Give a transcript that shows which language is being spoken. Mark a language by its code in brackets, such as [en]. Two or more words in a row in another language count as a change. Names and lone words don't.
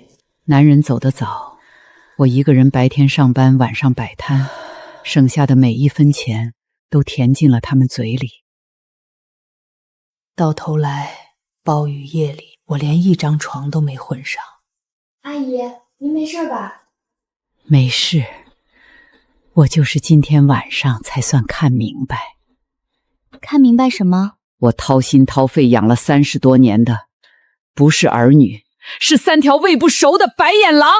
[zh] 男人走得早，我一個人白天上班，晚上擺攤，省下的每一分錢都填進了他們嘴裡。到頭來，暴雨夜裡，我連一張床都沒混上。阿姨，您沒事吧？沒事，我就是今天晚上才算看明白。看明白什麼？我掏心掏肺養了30多年的，不是兒女，是3條餵不熟的白眼狼。